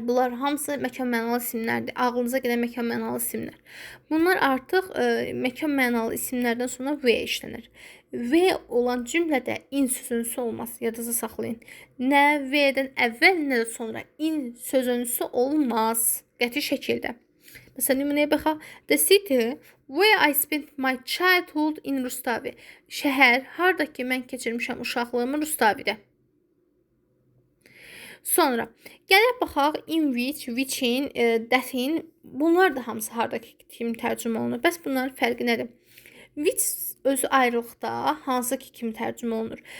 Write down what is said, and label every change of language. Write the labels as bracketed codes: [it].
[az] Bunlar hamısı məkan mənalı isimlərdir. Ağlınıza gələn məkan mənalı isimlər. Bunlar artıq məkan mənalı isimlərdən sonra V işlənir. V olan cümlədə in sözünüsü olmaz. Yadınızda saxlayın. Nə V-dən əvvəl, nə də sonra in sözünüsü olmaz. Qəti şəkildə. Məsələn, nümunəyə baxaq. [en] The city where I spent my childhood in Rustavi. [az] Şəhər, harda ki mən keçirmişəm uşaqlığımı Rustavidə. Sonra gələk baxaq in which-in, that-in. Bunlar da hamısı hardakı kimi tərcümə olunur. Bəs bunların fərqi nədir? Which özü ayrılıqda hansı ki kimi tərcümə olunur?